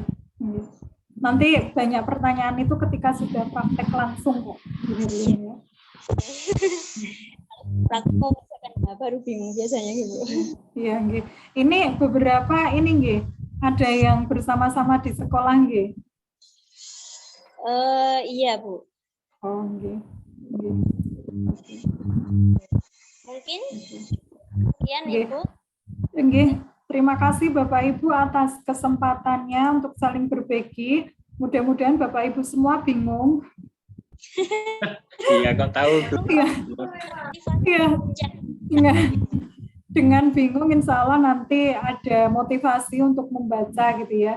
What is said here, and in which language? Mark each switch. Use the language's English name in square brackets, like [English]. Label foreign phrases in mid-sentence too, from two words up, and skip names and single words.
[Indonesian] Nanti banyak pertanyaan itu ketika sudah praktek langsung kok. Praktek baru bingung biasanya gitu. Iya, nggih. Ini beberapa ini nggih, ada yang bersama-sama di sekolah nggih. Iya, Bu. Oh, nggih. Mungkin sekian Ibu. Nggih. Terima kasih Bapak Ibu atas kesempatannya untuk saling berbagi. Mudah-mudahan Bapak Ibu semua bingung. Iya, kok tahu. Iya. Dengan bingung, insya Allah nanti ada motivasi untuk membaca gitu ya.